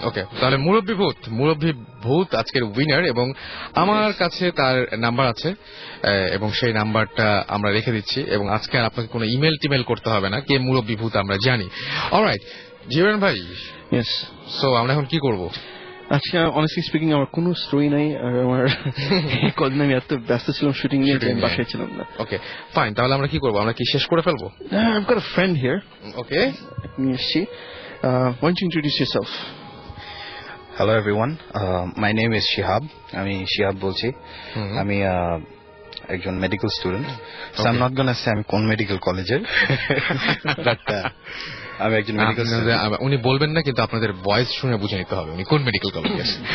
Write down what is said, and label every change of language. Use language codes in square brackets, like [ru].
[bn] ওকে, তাহলে মুরব্বী ভূত আজকের উইনার, এবং আমার কাছে তার নাম্বার আছে এবং সেই নাম্বারটা আমরা রেখে দিচ্ছি, এবং আজকে আর আপনাকে কোনো ইমেল টিমেল করতে হবে না, কে মুরব্বী ভূত আমরা জানি। অলরাইট জীবন ভাই, ইয়েস, সো আমরা এখন কি করব? আচ্ছা, অনেস্টলি স্পিকিং আমার কোনো স্টোরি নাই, আর আমার কদিন আমি এত ব্যস্ত ছিলাম শুটিং নিয়ে, বাসায় ছিলাম না। ওকে ফাইন, তাহলে আমরা কি করবো, আমরা কি শেষ করে ফেলবো? [en] I've got a friend here. [bn] ওকে, নিয়ে এসছি। [en] Why don't you introduce yourself? Hello everyone, my name is Shihab. [bn] আমি শিহাব বলছি। আমি একজন medical student, [en] so I'm not gonna say [bn] আমি কোন মেডিকেল কলেজের, বাট আমি একজন মেডিকেল স্টুডেন্ট। উনি বলবেন না, কিন্তু আপনাদের ভয়েস শুনে বুঝে নিতে হবে উনি কোন মেডিকেল কলেজের।